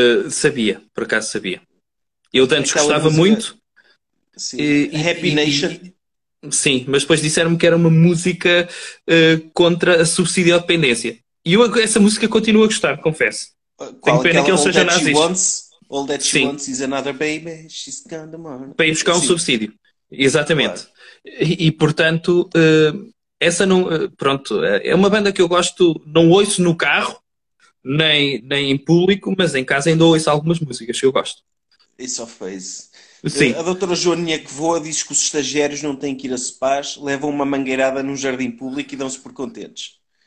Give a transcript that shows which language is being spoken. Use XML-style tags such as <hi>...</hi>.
<pt>Sabia, por acaso sabia. Eu de antes aquela gostava música... muito. Sim. Happy Nation. Sim, mas depois disseram-me que era uma música contra a subsídio à dependência. E eu essa música continuo a gostar, confesso. Tenho pena que ele seja nazis.</pt> <en>All that she wants is another baby, she's gone tomorrow.</en> <pt>Para ir buscar um subsídio, exatamente. Claro. E portanto, essa não, pronto, é uma banda que eu gosto, não ouço no carro, nem em público, mas em casa ainda ouço algumas músicas que eu gosto. Isso só fez. Sim. A doutora Joaninha que voa diz que os estagiários não têm que ir a Sepas, levam uma mangueirada num jardim público e dão-se por contentes.</pt>